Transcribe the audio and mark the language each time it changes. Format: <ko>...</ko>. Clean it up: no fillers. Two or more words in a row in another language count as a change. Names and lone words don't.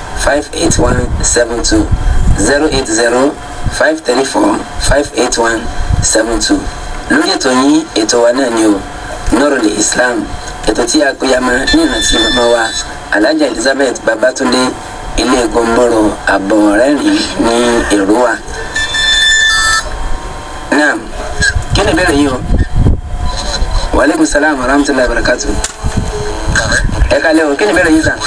<yo>58172 080 534 58172 lórí ètò yín ètò wa náà ni o Nurul Islam ètò tí a péyàmọ ní ìrántí màmá wa Alhaja Elizabeth Babatunde ilé Gomboro Àbọ̀rẹ́rìn ní Èrúwà. Naam, kí ni ìbéèrè yìí o?</yo> <ar>وعليكم السلام ورحمة الله وبركاته.</ar> <yo>Ẹ kálẹ́ o, kí ni ìbéèrè yìí sà?</yo>